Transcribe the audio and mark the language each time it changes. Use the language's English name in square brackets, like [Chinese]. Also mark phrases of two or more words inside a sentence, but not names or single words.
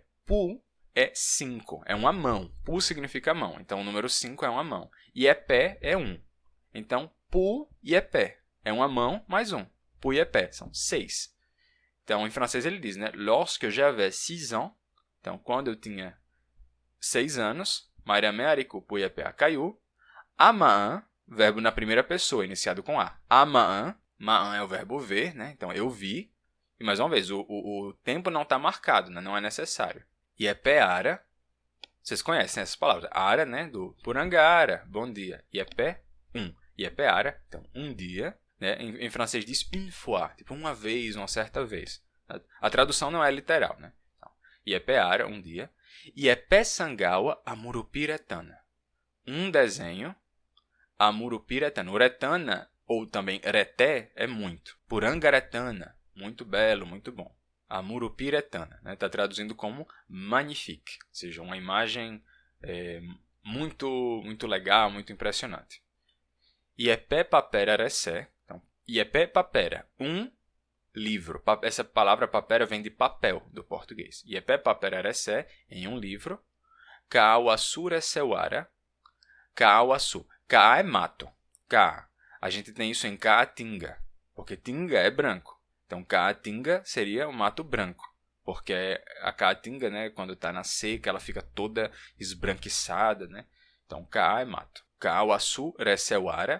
[Portuguese] Pu é 5. É uma mão. Pu significa mão. Então, o número 5 é uma mão. E pé é 1. Então, pu e pé. É uma mão mais 1. Puyepé. São 6. Então, em francês ele diz, né? [French] Lorsque j'avais 6 ans. [Portuguese] Então, quando eu tinha 6 anos, [Nheengatu] Mariame ariku puyepe akaiu. Amaan, [Portuguese] verbo na primeira pessoa, iniciado com A. Amaan, maan é o verbo ver, né? Então, eu vi. E mais uma vez, o tempo não está marcado, né? Não é necessário. [Nheengatu] Iepe ara, [Portuguese] vocês conhecem essas palavras. Ara, né? Do Purangara, bom dia. [Nheengatu] Iepe, Iepe ara, [Portuguese] então, um dia. Né? Em francês diz [French] une fois, [Portuguese] tipo uma vez, uma certa vez. A tradução não é literal, né? Então, [Nheengatu] Iepe ara, [Portuguese] um dia. [Nheengatu] Iepe sangawa amurupiretana. Um desenho, amurupiretana. [Portuguese] Uretana, ou também reté, é muito. Purangaretana, muito belo, muito bom. Amurupiretana, né? Está traduzindo como magnifique, ou seja, uma imagem muito, muito legal, muito impressionante. [Nheengatu] Iepe papera resé. [Portuguese] Então, [Nheengatu] Iepe papera, [Portuguese] um livro. Essa palavra papera vem de papel do português. [Nheengatu] Iepe papera resé, [Portuguese] em um livro. [Nheengatu] Kaawasu resewara. Kaawasu. [Portuguese] Kaa é mato. Kaa. A gente tem isso em Caatinga, porque Tinga é branco. Então, Caatinga seria o mato branco, porque a Caatinga, né, quando está na seca, ela fica toda esbranquiçada, né? Então, Kaa é mato. [Nheengatu] Kaawasu resewara.